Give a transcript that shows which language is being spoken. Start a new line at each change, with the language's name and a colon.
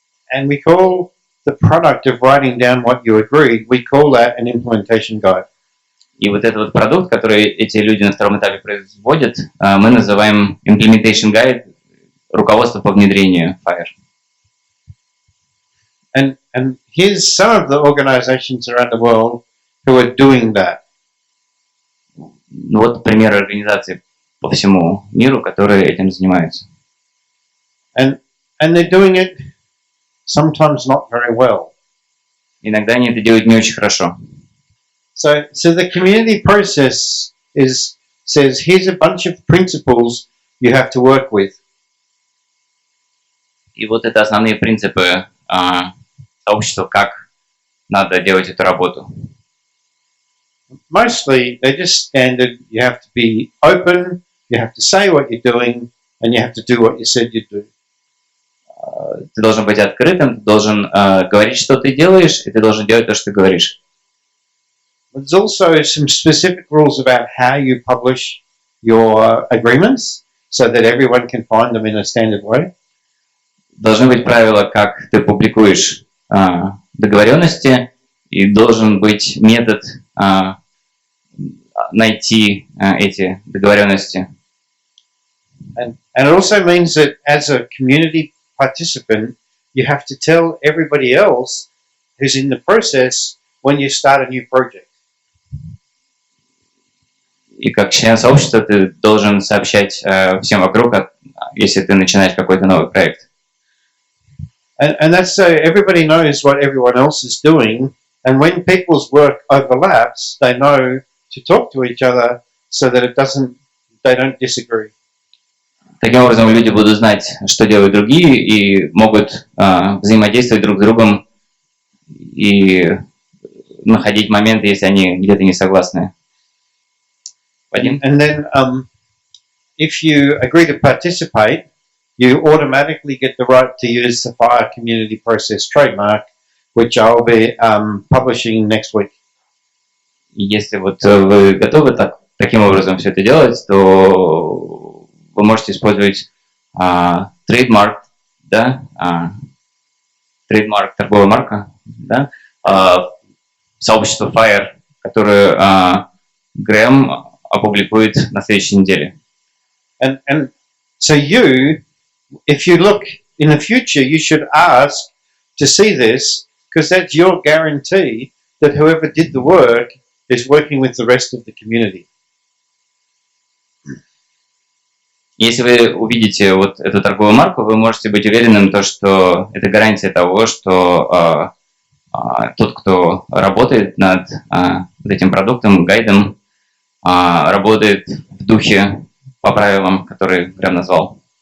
English: And we call the product of writing down what you agreed, we call that an implementation guide.
Russian: И вот этот вот продукт, который эти люди на втором этапе производят, мы называем Implementation Guide, руководство по внедрению FHIR.
English: And here's some of the organizations around the world who are doing that.
Russian: Ну вот примеры организаций по всему миру, которые этим занимаются.
English: And they're doing it sometimes not very well.
Russian: Иногда они это делают не очень хорошо.
English: So the community process says here's a bunch of principles you have to work with.
Russian: И вот это основные принципы сообщества, как надо делать эту работу.
English: Mostly they're just standard. You have to be open, you have to say what you're doing, and you have to do what you said you'd do.
Russian: Ты должен быть открытым, ты должен говорить, что ты делаешь, и ты должен делать то, что ты говоришь.
English: There's also some specific rules about how you publish your agreements so that everyone can find them in a standard way.
Russian: Должны быть правила, как ты публикуешь договоренности, и должен быть метод найти эти договоренности.
English: And it also means that as a community participant, you have to tell everybody else who's in the process when you start a new project.
Russian: И как член сообщества ты должен сообщать всем вокруг, если ты начинаешь какой-то новый проект.
English: And that's so everybody knows what everyone else is doing, and when people's work overlaps, they know to talk to each other so that they don't disagree.
Russian: Таким образом, люди будут знать, что делают другие, и могут взаимодействовать друг с другом и находить моменты, если они где-то не согласны. Вадим?
English: And then if you agree to participate, you automatically get the right to use the FHIR Community Process trademark, which I'll be publishing next week.
Russian: И если вот вы готовы таким образом все это делать, то вы можете использовать трейдмарк, да, трейдмарк, торговая марка, да, сообщество FHIR, которое Грэм опубликует на следующей неделе.
English: And so if you look in the future, you should ask to see this, because that's your guarantee that whoever did the work is working with the rest of the community.
Russian: Если вы увидите вот эту торговую марку, вы можете быть уверенным, что это гарантия того, что тот, кто работает над вот этим продуктом, гайдом, работает в духе по правилам, которые Грэм назвал.